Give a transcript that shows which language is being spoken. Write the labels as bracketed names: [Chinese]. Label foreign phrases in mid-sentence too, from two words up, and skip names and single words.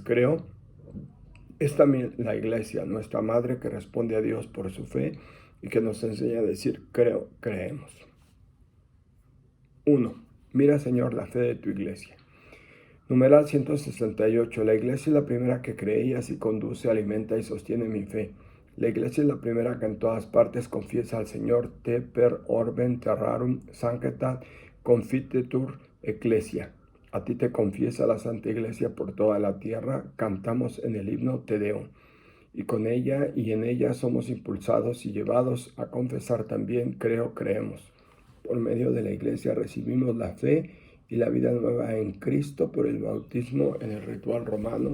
[Spanish] Creo, es también la Iglesia, nuestra madre, que responde a Dios por su fe y que nos enseña a decir creo, creemos. 1. Mira, Señor, la fe de tu Iglesia. Numeral 168. La Iglesia es la primera que cree y así conduce, alimenta y sostiene mi fe. La Iglesia es la primera que en todas partes confiesa al Señor. [Latin] Te per orben terrarum sancta confitetur ecclesia. [Spanish] A ti te confiesa la Santa Iglesia por toda la tierra. Cantamos en el himno Te Deum. Y con ella y en ella somos impulsados y llevados a confesar también creo, creemos. Por medio de la Iglesia recibimos la fe y la vida nueva en Cristo por el bautismo en el ritual romano.